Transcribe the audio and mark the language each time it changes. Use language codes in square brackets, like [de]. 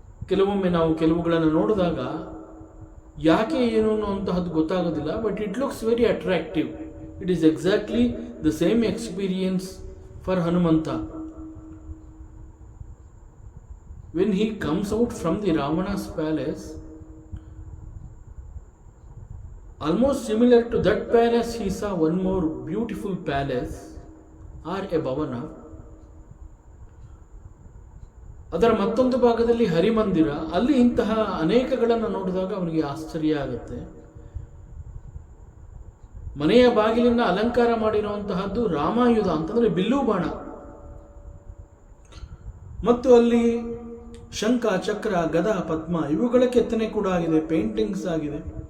[kn] ಕೆಲವೊಮ್ಮೆ ನಾವು ಕೆಲವುಗಳನ್ನು ನೋಡಿದಾಗ ಯಾಕೆ ಏನು ಅನ್ನುವಂತಹದ್ದು ಗೊತ್ತಾಗೋದಿಲ್ಲ, [en] But it looks very attractive. It is exactly the same experience for Hanumantha. When he comes out from the Ravana's palace, almost similar to that palace, he saw one more beautiful palace or a bhavana. [kn] ಅದರ ಮತ್ತೊಂದು ಭಾಗದಲ್ಲಿ ಹರಿಮಂದಿರ, ಅಲ್ಲಿ ಇಂತಹ ಅನೇಕಗಳನ್ನು ನೋಡಿದಾಗ ಅವನಿಗೆ ಆಶ್ಚರ್ಯ ಆಗುತ್ತೆ. ಮನೆಯ ಬಾಗಿಲನ್ನು ಅಲಂಕಾರ ಮಾಡಿರುವಂತಹದ್ದು ರಾಮಾಯುಧ ಅಂತಂದ್ರೆ ಬಿಲ್ಲು ಬಾಣ, ಮತ್ತು ಅಲ್ಲಿ ಶಂಖ, ಚಕ್ರ, ಗದ, ಪದ್ಮ ಇವುಗಳ ಕೆತ್ತನೆ ಕೂಡ ಆಗಿದೆ, ಪೇಂಟಿಂಗ್ಸ್ ಆಗಿದೆ.